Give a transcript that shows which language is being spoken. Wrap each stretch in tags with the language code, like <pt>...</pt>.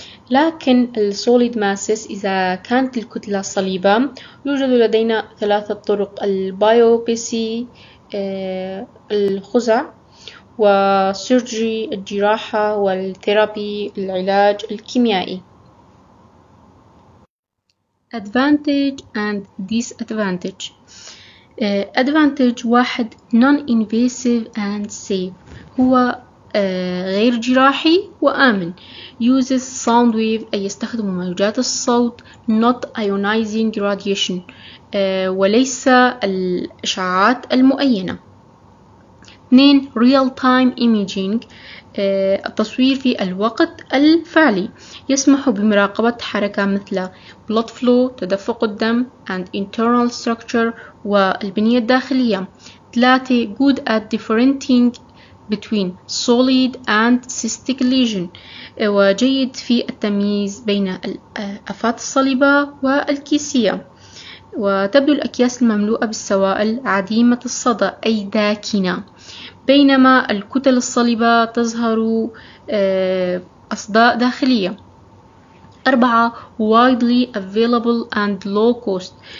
<ar>لكن السوليد ماسس إذا كانت الكتلة صليبة يوجد لدينا ثلاثة طرق: البايوبسي الخزع، وسيرجري الجراحة، والثيرابي العلاج الكيميائي.</ar> <en>Advantage and disadvantage.</en> <ar>Advantage واحد</ar> <en>non-invasive and safe،</en> <ar>هو غير جراحي وآمن.</ar> <en>uses sound wave</en> <ar>أي يستخدم موجات الصوت،</ar> <en>not ionizing radiation</en> <ar>وليس الإشعاعات المؤينة. 2</ar> <en>real time imaging</en> <ar>التصوير في الوقت الفعلي، يسمح بمراقبة حركة مثل</ar> <en>blood flow</en> <ar>تدفق الدم</ar> <en>and internal structure</en> <ar>والبنية الداخلية.</ar> <en>3 good at differentiating between solid and cystic lesion</en> <ar>وجيد في التمييز بين الآفات الصلبة والكيسية. وتبدو الأكياس المملوءة بالسوائل عديمة الصدى أي داكنة، بينما الكتل الصلبة تظهر أصداء داخلية. 4</ar> <en>widely available and low cost</en>